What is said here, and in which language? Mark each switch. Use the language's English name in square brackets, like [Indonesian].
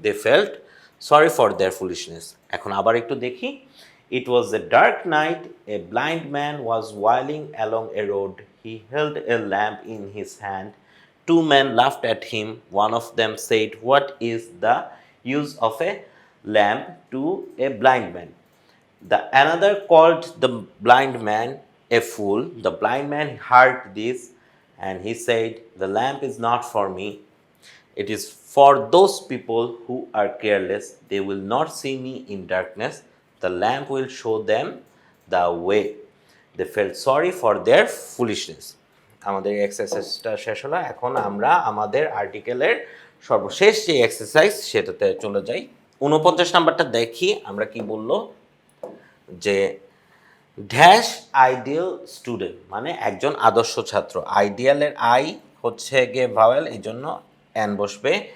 [English] They felt sorry for their foolishness. [Bangla] এখন আবার একটু দেখি। [English] It was a dark night, a blind man was wailing along a road, he held a lamp in his hand, two men laughed at him, one of them said, what is the use of a lamp to a blind man? The another called the blind man a fool. The blind man heard this and he said, the lamp is not for me. It is for those people who are careless. They will not see me in darkness. The lamp will show them the way. They felt sorry for their foolishness. [Bangla] আমাদের এক্সারসাইজটা শেষ হলো। এখন আমরা আমাদের আর্টিকেলের সর্বশেষ যে exercise সেটাতে চলে যাই। 49 নাম্বারটা দেখি আমরা কি বললো, যে [English] dash ideal student, [Bangla] মানে একজন আদর্শ ছাত্র। আইডিয়ালের আই হচ্ছে গিয়ে ভাওয়েল, এই জন্য অ্যান বসবে।